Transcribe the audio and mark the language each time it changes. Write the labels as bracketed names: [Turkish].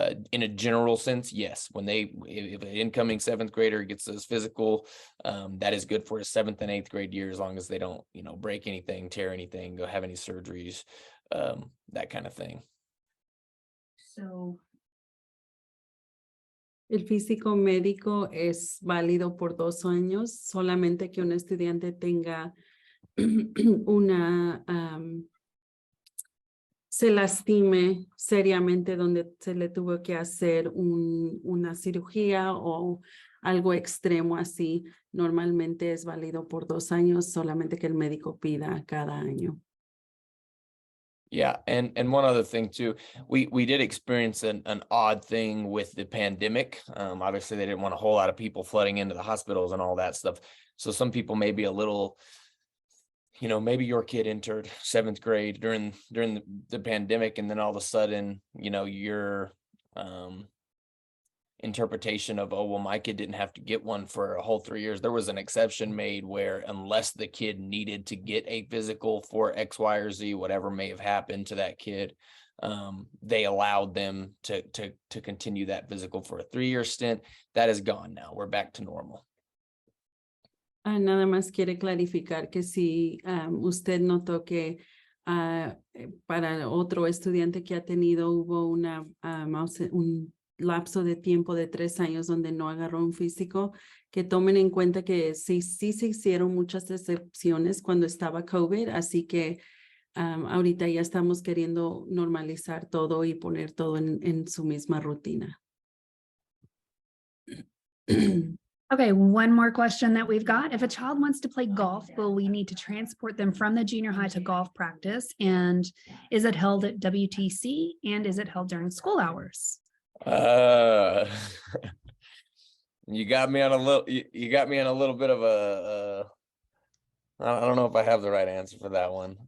[English] In a general sense, yes, if an incoming 7th grader gets his physical, that is good for his 7th and 8th grade year, as long as they don't, break anything, tear anything, go have any surgeries, that kind of thing. So [Spanish] El físico médico es válido por 2 años, solamente que un estudiante tenga se lastime seriamente, donde se le tuvo que hacer una cirugía o algo extremo así. Normalmente es válido por 2 años, solamente que el médico pida cada año. [English] Yeah, and one other thing too, we did experience an odd thing with the pandemic. Obviously they didn't want a whole lot of people flooding into the hospitals and all that stuff. So some people may be a little, maybe your kid entered 7th grade during the pandemic, and then all of a sudden, your interpretation of, oh, well, my kid didn't have to get one for a whole 3 years. There was an exception made where unless the kid needed to get a physical for X, Y, or Z, whatever may have happened to that kid, they allowed them to continue that physical for a 3-year stint. That is gone now. We're back to normal. [Spanish] Nada más quiere clarificar que si usted notó que para otro estudiante que ha tenido hubo un lapso de tiempo de 3 años donde no agarró un físico, que tomen en cuenta que sí se hicieron muchas excepciones cuando estaba COVID, así que ahorita ya estamos queriendo normalizar todo y poner todo en su misma rutina. [English] Okay, one more question that we've got. If a child wants to play golf, will we need to transport them from the junior high to golf practice? And is it held at WTC? And is it held during school hours? You got me on a little, you got me on a little bit of I don't know if I have the right answer for that one.